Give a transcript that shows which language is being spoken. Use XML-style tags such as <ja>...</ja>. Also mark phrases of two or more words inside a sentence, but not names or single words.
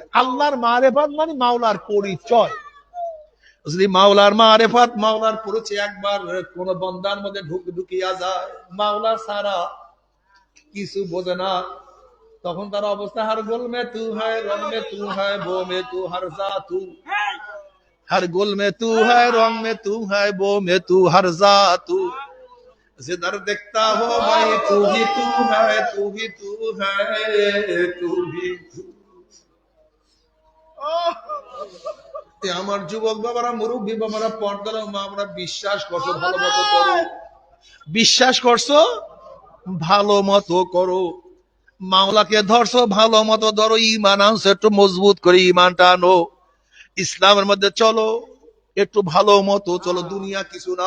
<bn>আল্লাহর মারিফত মানে মাওলার পরিচয়। যদি মাওলার মারিফত, মাওলার পরিচয় একবার কোন বান্দার মধ্যে ঢুকিয়া যায়, মাওলা ছাড়া কিছু বোঝে না, তখন তার অবস্থা</bn> <ur>ہر گل میں تو ہے، رنگ میں تو ہے، بو میں تو، ہر جا تو. ہر گل میں تو ہے، رنگ میں تو ہے، بو میں تو، ہر جا تو. جدھر دیکھتا ہو بھائی تو ہی تو ہے، تو ہی تو ہے، تو ہی تو.</ur> <bn>আমার যুবক বাবারা, মুরব্বী বাবারা, পর্দার মা, আমরা বিশ্বাস করছো ভালো মতো করো, বিশ্বাস করছো ভালো মতো করো, মাওলাকে ধরছো ভালো মতো ধরো, ইমান আনছো একটু মজবুত করে, ইমানটা আনো, ইসলামের মধ্যে চলো একটু ভালো মতো চলো, দুনিয়া কিছু না।</bn>